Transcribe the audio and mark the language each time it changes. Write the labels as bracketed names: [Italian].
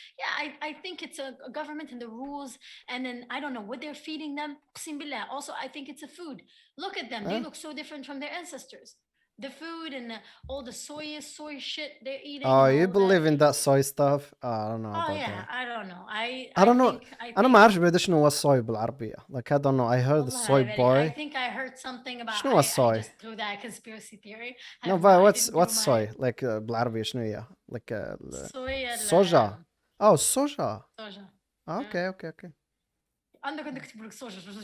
[English] Yeah, I think it's a government and the rules, and then I don't know what they're feeding them. Also, I think it's a food. Look at them; they look so different from their ancestors. The food and all the soy shit they're eating. Oh, you believe in that soy stuff? I don't know. Oh yeah, I don't know. I don't know. [Arabic] أنا ما أعرف بعد شنو هو الصوي بالعربية. [English] Like I don't know. I heard the soy boy. I think I heard something about. [Arabic] شنو هو الصوي? [English] I just threw that conspiracy theory. No, but what's soy? [Arabic] Like بالعربية شنو هي? [English] Like soja. Oh, soja. Soja. Okay. [Arabic] عندك تكتب لك soja.